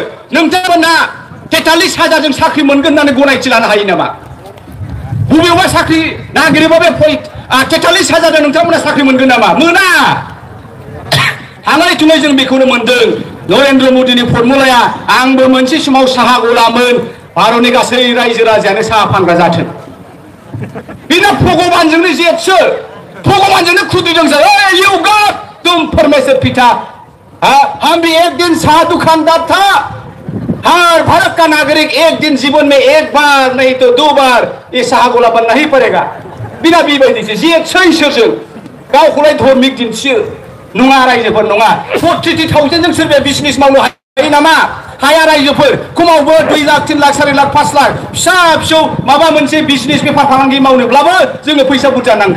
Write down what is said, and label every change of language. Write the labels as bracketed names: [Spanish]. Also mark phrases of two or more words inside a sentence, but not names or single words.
[Bodo] नोंथांमोना 43,000 जों साख्रि मोनगोन होननानै गनायथि लानो हायो नामा बबेयावबा साख्रि नागिरोबा बे 43,000 जों नोंथांमोना साख्रि मोनगोन नामा मोना थांलाय थुंलाय जों बेखौनो मोनदों नरेन्द्र मोदिनि फर्मुलाया आंबो मोनसे समाव साहा गलामोन भारतनि गासै रायजो राजायानो साहा फानग्रा जाथों बिना भगवानजोंनो जेथसो भगवानजोंनो खुद्रिदों सर [English] you god [Hindi] तुम परमेश्वर पिता हम भी एक दिन साहा दुकानदार था हर भारत का नागरिक एक दिन जीवन में एक बार नहीं तो 2 बार ये साहा गला बनना ही पड़ेगा [Bodo] बिना बेबायदिसो जेथसो इसोरजों गावखौलाय धर्मिक दिन्थियो नङा रायजोफोर नङा 43,000 जों सोरबाया बिजनेस मावनो हायो नामा हाया रायजोफोर खमावबो 2 लाख 3 लाख 4 लाख 5 लाख फिसा फिसौ माबा मोनसे बिजनेस बेफार फालांगि मावनोब्लाबो जोंनो फैसा बुरजा नांगौ